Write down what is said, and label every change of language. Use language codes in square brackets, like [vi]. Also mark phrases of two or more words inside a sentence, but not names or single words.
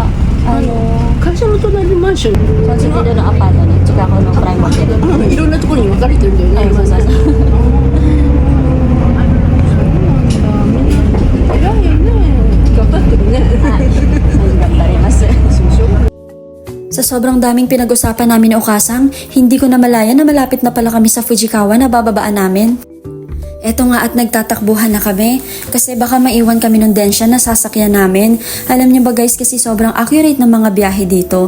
[ja] 会社の隣のマンションコンシェルのアパートに近くのプライムホテルいろんなところに分かれてるんだよね。そうそうそう偉いよね。頑張ってるね。 [tl] 頑張ります。Sa sobrang daming pinag-usapan namin ni Okasang, hindi ko na malaya na malapit na pala kami sa Fujikawa na bababaan namin. Eto nga at nagtatakbuhan na kami kasi baka maiwan kami ng densya na sasakyan namin. Alam niyo ba guys kasi sobrang accurate ng mga biyahe dito.